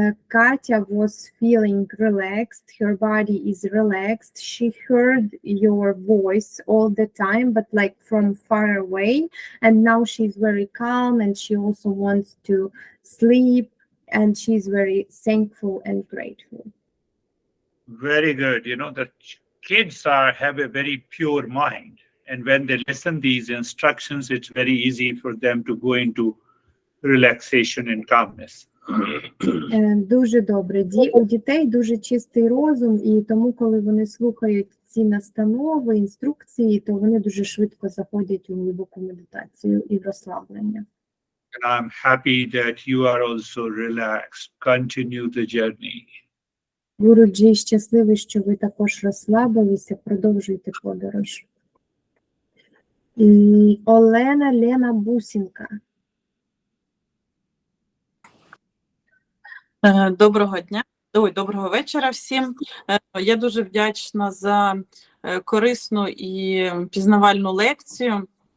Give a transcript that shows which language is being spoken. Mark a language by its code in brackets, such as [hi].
[en] Katya was feeling relaxed, her body is relaxed, she heard your voice all the time but like from far away, and now she's very calm and she also wants to sleep, and she's very thankful and grateful. Very good. You know, the kids have a very pure mind. And when they listen these instructions, it's very easy for them to go into relaxation and calmness. [uk] Дуже добре. У дітей дуже чистий розум, і тому, коли вони слухають ці настанови, інструкції, то вони дуже швидко заходять у глибоку медитацію і в розслаблення. [en] And I'm happy that you are also relaxed. Continue the journey. [uk] Гуруджі, щасливий, що ви також розслабилися, продовжуйте подорож. І Олена Лена Бусінка. Доброго дня, доброго вечора всім. Я дуже вдячна за корисну і пізнавальну лекцію.